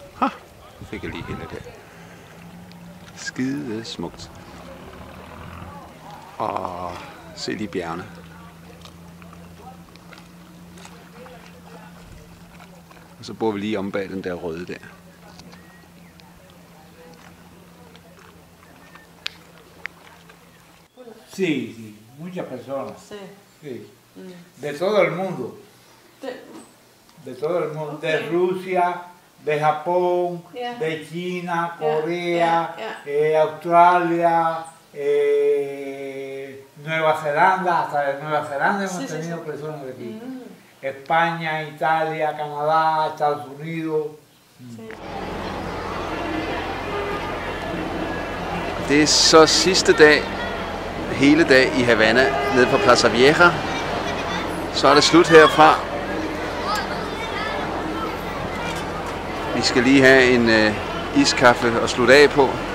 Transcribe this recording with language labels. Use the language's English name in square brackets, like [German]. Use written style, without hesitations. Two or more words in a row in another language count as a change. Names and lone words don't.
[Danish] Ha! Fik jeg lige hele der. Skidesmukt. Og se lige bjergene. så bor vi lige om bag den der røde der. [Spanish] Sí, sí, muchas personas. Sí. Sí. De todo el mundo. De todo el mundo. De Rusia, de Japón, Yeah. de China, Corea, yeah. Australia, Nueva Zelanda, hasta de Nueva Zelanda hemos Sí, sí, tenido sí. personas de aquí. España, Italia, Canadá, Estados Unidos. [Danish] Det er så sidste dag, hele dag i Havana, nede på Plaza Vieja. Så er det slut herfra. Vi skal lige have en iskaffe at slutte af på.